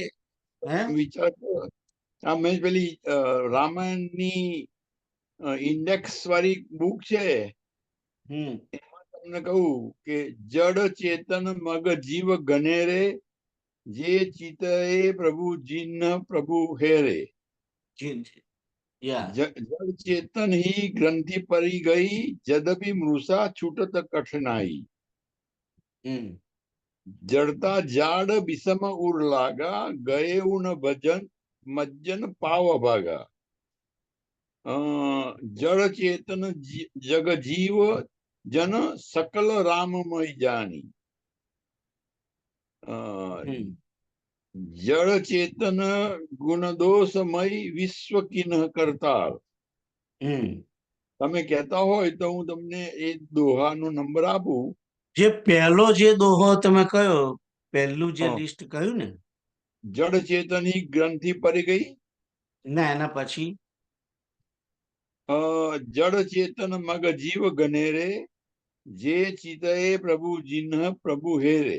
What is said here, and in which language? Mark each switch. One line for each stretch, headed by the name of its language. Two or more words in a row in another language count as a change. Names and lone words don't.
Gujarati: વિચાર મેં પેલી રામાયણની ઇન્ડેક્સ વાળી બુક છે, એમાં તમને કહું કે
Awadhi: जड़ चेतन मग जीव गनेरे, जे चितए प्रभु जिन प्रभु हेरे. जड़ चेतन ही ग्रंथि परी गई, जदपि मृषा छूटत कठिनाई. जड़ता जाड़ विषम उर लागा, गए उन भजन मज्जन पाव भागा. जड़ चेतन जग जीव जन सकल राममय जानी. जड़ चेतन गुण दोषमय विश्व किन्ह करताल.
Gujarati: તમે કહેતા હોય તો હું તમને એ દોહાનો નંબર આપું. જે પહેલો જે દોહો તમે કયો, પહેલું જે લિસ્ટ કહ્યું ને, જડ ચેતનની ગ્રંથિ પડી ગઈ. ના, એના પછી
Awadhi: जड़ चेतन मग जीव गनेरे, जे चितए प्रभु जिन प्रभु हेरे.